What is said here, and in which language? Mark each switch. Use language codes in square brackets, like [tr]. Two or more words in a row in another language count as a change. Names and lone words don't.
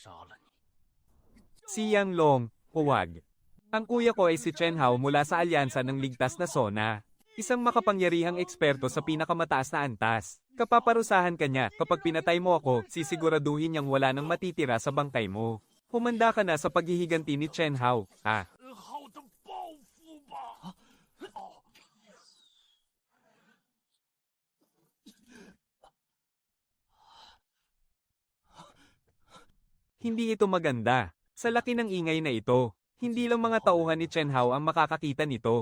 [tl] Si Yang Long, huwag. Ang kuya ko ay si Chen Hao mula sa alyansa ng ligtas na Sona. Isang makapangyarihang eksperto sa pinakamataas na antas. Kapaparusahan ka niya, kapag pinatay mo ako, sisiguraduhin niyang wala nang matitira sa bangkay mo. Humanda ka na sa paghihiganti ni Chen Hao, ha? [zh] 好的报复吧！ [tl] Hindi ito maganda. Sa laki ng ingay na ito, hindi lang mga tauhan ni Chen Hao ang makakakita nito.